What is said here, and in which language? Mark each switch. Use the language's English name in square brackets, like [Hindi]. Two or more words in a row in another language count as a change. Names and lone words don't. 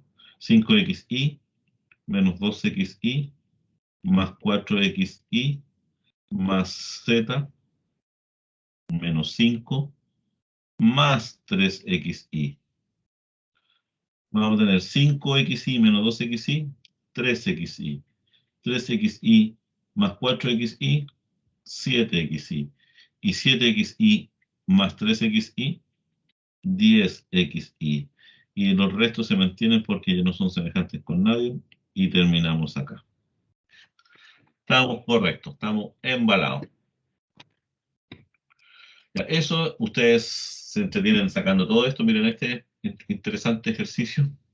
[Spanish] 5xy menos 2xy más 4xy más z menos 5 más 3xy. Vamos a tener 5xy menos 2xy, 3xy. 3xy más 4xy, 7xy. Y 7xy más 3xy, 10xy. Y los restos se mantienen porque ya no son semejantes con nadie. Y terminamos acá. Estamos correctos, estamos embalados. Ya, eso, ustedes se entretienen sacando todo esto. Miren este interesante ejercicio.